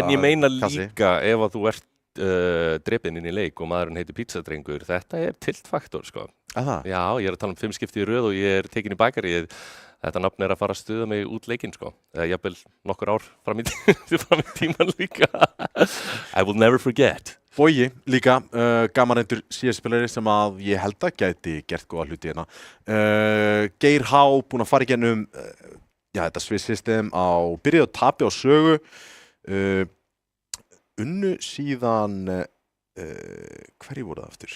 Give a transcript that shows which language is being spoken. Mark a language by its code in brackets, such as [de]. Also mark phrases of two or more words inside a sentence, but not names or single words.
[is] en ég meina líka ef að þú ert drepinn inn í leik og maðurinn heitir pizzadrengur, þetta er tiltfaktor sko. Já, ég er að tala um 5 skipti í röð og ég er tekin í bakaríið. Þetta nafn er að fara að stuða mig út leikinn sko. Eða jafnvel nokkur ár fram í tíman líka. [en] I will never forget. [is] Bogi líka, gaman reyndur CS-spilari sem að ég held að gæti gert góða hluti hérna. Geir H búinn að fara í gennum þetta Swiss System byrjuðu að tapi á sögu. Unnu síðan hverju voru það aftur?